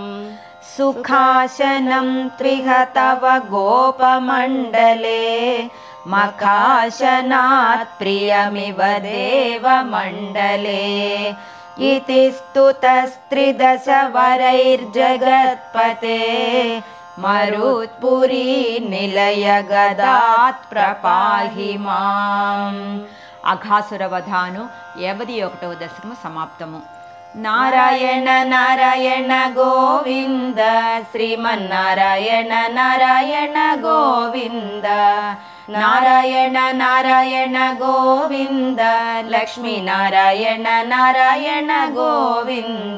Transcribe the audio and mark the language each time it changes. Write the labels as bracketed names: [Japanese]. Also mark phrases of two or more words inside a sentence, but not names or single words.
[Sanskrit] सुखासनं त्विह तव गोपमण्डले मखासनात् प्रियमिव देवमण्डले इति स्तुतस्त्रिदशवरैर्जगत्पते मरुत्पुरी निलय गदात् प्रपाहि माम् [Telugu] అఘాసురవధాను 51వ దశకము సమాప్తము. నారాయణ నారాయణ గోవింద శ్రీమన్నారాయణ నారాయణ గోవింద నారాయణ నారాయణ గోవింద లక్ష్మీనారాయణ నారాయణ గోవింద.